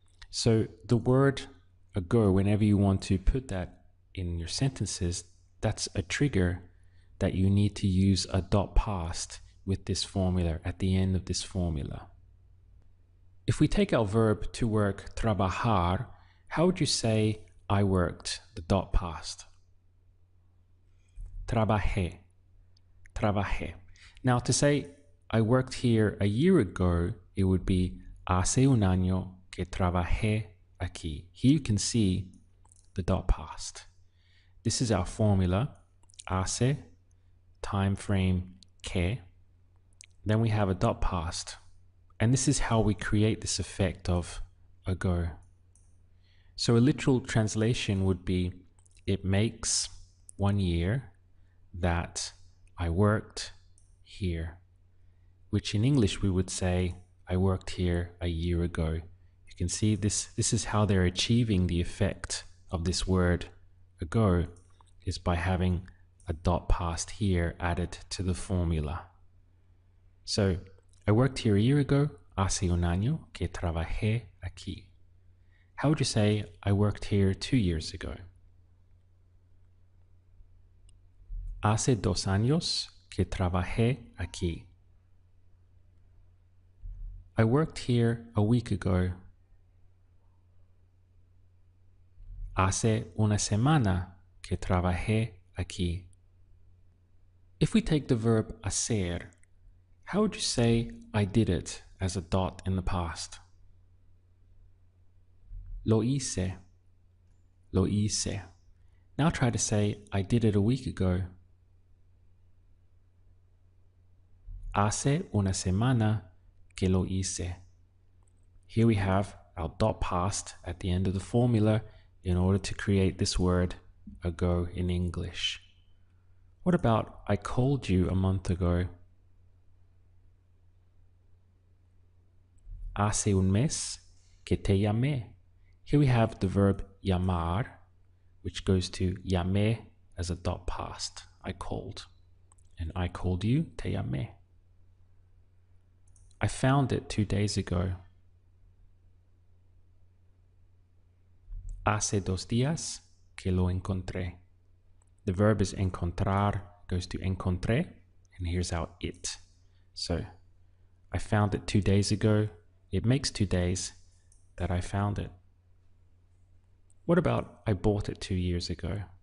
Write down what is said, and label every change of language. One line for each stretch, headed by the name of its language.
English: So the word ago, whenever you want to put that in your sentences, that's a trigger that you need to use a dot past with this formula at the end of this formula. If we take our verb to work, trabajar, how would you say I worked, the dot past?
Spanish: Trabajé, trabajé.
English: Now to say I worked here a year ago, it would be
Spanish: hace un año que trabajé aquí.
English: Here you can see the dot past. This is our formula, hace, time frame que. Then we have a dot past. And this is how we create this effect of ago. So a literal translation would be, it makes 1 year that I worked here, which in English we would say, I worked here a year ago. You can see this is how they're achieving the effect of this word ago, is by having a dot past here added to the formula. So I worked here a year ago,
Spanish: hace un año que trabajé aquí.
English: How would you say I worked here 2 years ago?
Spanish: Hace 2 años que trabajé aquí.
English: I worked here a week ago.
Spanish: Hace una semana que trabajé aquí.
English: If we take the verb hacer, how would you say I did it as a dot in the past?
Spanish: Lo hice. Lo hice.
English: Now try to say I did it a week ago.
Spanish: Hace una semana que lo hice.
English: Here we have our dot past at the end of the formula in order to create this word ago in English. What about I called you a month ago?
Spanish: Hace un mes que te llamé.
English: Here we have the verb llamar, which goes to llamé as a dot past. I called. And I called you,
Spanish: te llamé.
English: I found it 2 days ago.
Spanish: Hace 2 días que lo encontré.
English: The verb is encontrar, goes to encontré, and here's our it. So I found it 2 days ago. It makes 2 days that I found it. What about I bought it 2 years ago?